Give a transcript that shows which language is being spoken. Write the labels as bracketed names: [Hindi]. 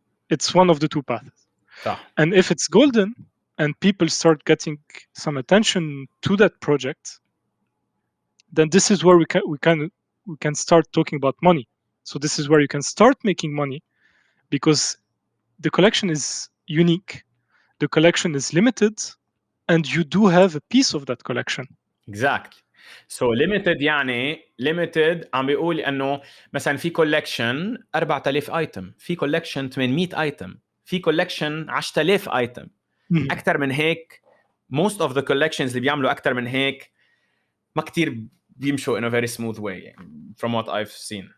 [English] It's one of the two paths. And if it's golden and people start getting some attention to that project, then this is where we can start talking about money. So this is where you can start making money because the collection is unique, the collection is limited, and you do have a piece of that collection. Exactly. [Arabic] So limited يعني limited عم بيقول انه مثلا في collection 4000 ايتم، في collection 800 ايتم، في collection 10000 ايتم. اكثر من هيك [English] most of the collections [Arabic] اللي بيعملوا اكثر من هيك ما كتير بيمشوا [English] in a very smooth way يعني from what I've seen.